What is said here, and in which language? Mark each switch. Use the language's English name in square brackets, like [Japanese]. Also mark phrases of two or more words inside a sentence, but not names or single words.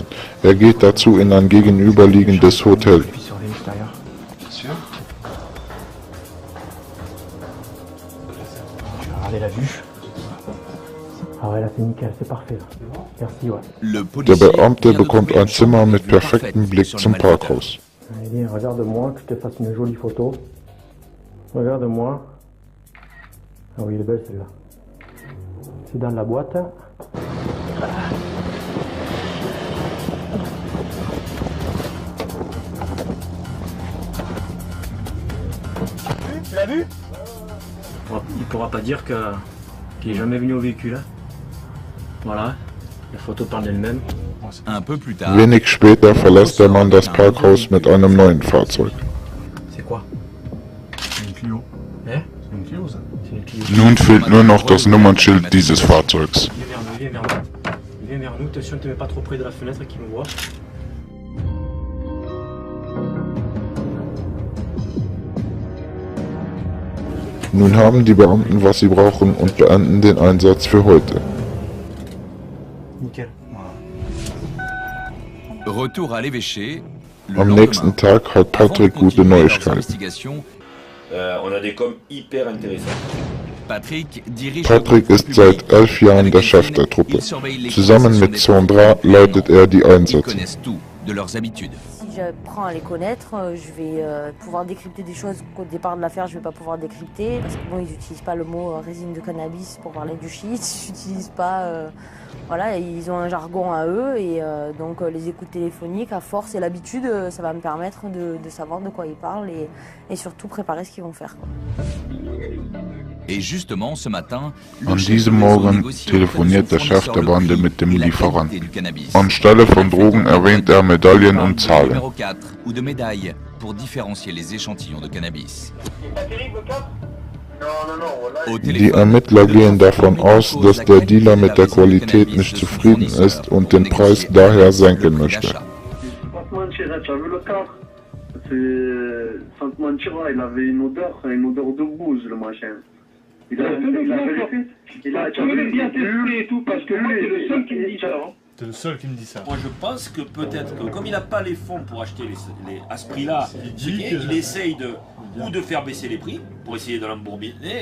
[German] Er geht dazu in ein gegenüberliegendes Hotel. Der Beamte bekommt ein Zimmer mit perfektem Blick zum Parkhaus. [French] Ah oui, elle est belle celle-là. C'est dans la boîte. Tu l'as vu? Il pourra pas dire qu'il est jamais venu au véhicule. Hein. Voilà, la photo parle d'elle-même. [German] Wenig später verlässt der Mann das Parkhaus mit einem neuen Fahrzeug. [French] C'est quoi? Une Clio. Hein? Une Clio ça. [German] Nun fehlt nur noch das Nummernschild dieses Fahrzeugs. [French] Viens vers nous, attention, ne te mets pas trop près de la fenêtre qui me voit. [German] Nun haben die Beamten, was sie brauchen, und beenden den Einsatz für heute. [French] Nickel. [German] Am nächsten Tag hat Patrick gute Neuigkeiten. [French] On a des coms hyper intéressants. [German] Patrick ist seit 11 Jahren der Chef der Truppe. Zusammen mit Sandra leitet er die Einsätze. [French] Si j'apprends à les connaître, je vais pouvoir décrypter des choses qu'au départ de l'affaire je ne vais pas pouvoir décrypter. Parce que bon, ils n'utilisent pas le mot résine de cannabis pour parler du shit, ils n'utilisent pas... voilà, ils ont un jargon à eux et donc les écoutes téléphoniques, à force et l'habitude, ça va me permettre de savoir de quoi ils parlent et surtout préparer ce qu'ils vont faire. [German] An diesem Morgen telefoniert der Chef der Bande mit dem Lieferanten. Anstelle von Drogen erwähnt er Medaillen und Zahlen. Die Ermittler gehen davon aus, dass der Dealer mit der Qualität nicht zufrieden ist und den Preis daher senken möchte. [French] te mentir, tu as vu le car? Sans te mentir, il avait une odeur de bouse, le machin. Il a bien testé et tout, parce que moi, c'est le seul qui me dit ça. C'est le seul qui me dit ça. Moi je pense que peut-être que comme il n'a pas les fonds pour acheter à ce prix-là, il essaye ou de faire baisser les prix pour essayer de l'embourbiner.